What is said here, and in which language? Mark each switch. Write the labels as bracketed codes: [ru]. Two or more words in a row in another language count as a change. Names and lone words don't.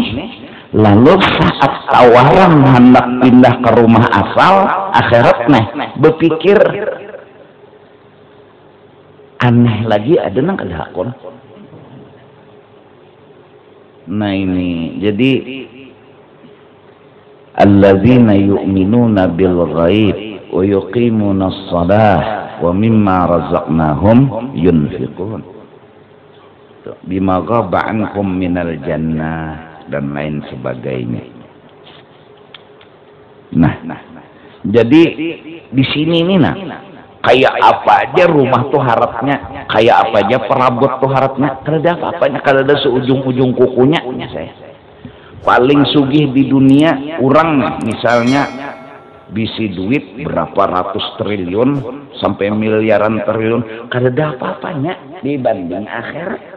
[bjn] Lalu saat tawaran hendak pindah ke rumah asal akhirat, berpikir aneh lagi, ada nang kada hakon. Nah ini jadi [ar] الذين يؤمنون بالغيب ويقيمون الصلاة ومما رزقناهم ينفقون بما غاب عنهم من الجنة [bjn] dan lain sebagainya. Nah, jadi di sini nih nah, kayak apa aja rumah tuh harapnya, kayak apa aja perabot tuh harapnya, kada apa-apanya, kada ada seujung-ujung kukunya. Saya paling sugih di dunia orang misalnya bisi duit berapa ratus triliun sampai miliaran triliun, kada ada apa-apanya dibanding akhirat.